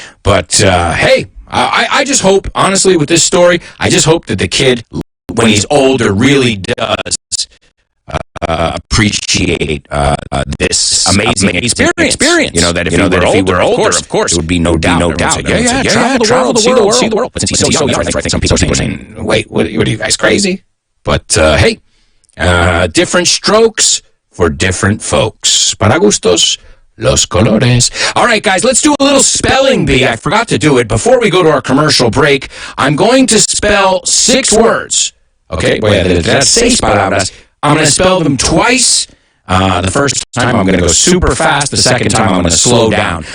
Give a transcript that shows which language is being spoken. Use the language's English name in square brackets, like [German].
[English] But hey, I just hope, honestly, with this story, I just hope that the kid, when he's older, really does appreciate this amazing experience. That if he were older, of course, it would be no doubt. Travel the world, see the world. But since he's so young, I think some people are saying, wait, what are you guys crazy? But hey, different strokes for different folks. [Spanish] Para gustos, los colores. [English] All right, guys, let's do a little spelling bee. I forgot to do it. Before we go to our commercial break, I'm going to spell 6 words. Okay, that's 6 palabras. I'm going to spell them twice. The first time I'm going to go super fast. The second time I'm going to slow down.